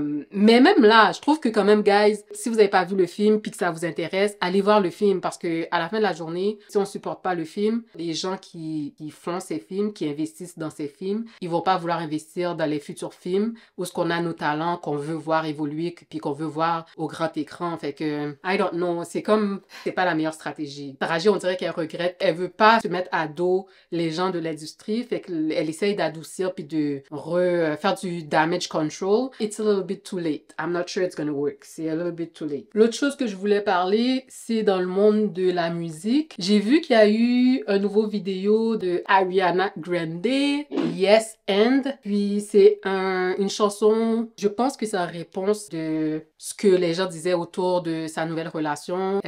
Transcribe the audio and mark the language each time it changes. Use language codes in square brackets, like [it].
[fr] Mais même là, je trouve que quand même, guys, si vous n'avez pas vu le film puis que ça vous intéresse, allez voir le film parce que à la fin de la journée, si on supporte pas le film, les gens qui font ces films, qui investissent dans ces films, ils vont pas vouloir investir dans les futurs films où ce qu'on a nos talents, qu'on veut voir évoluer puis qu'on veut voir au grand écran. Fait que, [en] I don't know, [fr] c'est pas la meilleure stratégie. Taraji, on dirait qu'elle regrette, elle veut pas se mettre à dos les gens de l'industrie, fait qu'elle essaye d'adoucir puis de faire du damage control. [en] It's a little bit too late. I'm not sure it's gonna work. C'est a little bit too late. [fr] L'autre chose que je voulais parler, c'est dans le monde de la musique. J'ai vu qu'il y a eu un nouveau vidéo de Ariana Grande, Yes and. Puis c'est une chanson, je pense que c'est en réponse de ce que les gens disaient autour de sa nouvelle relation.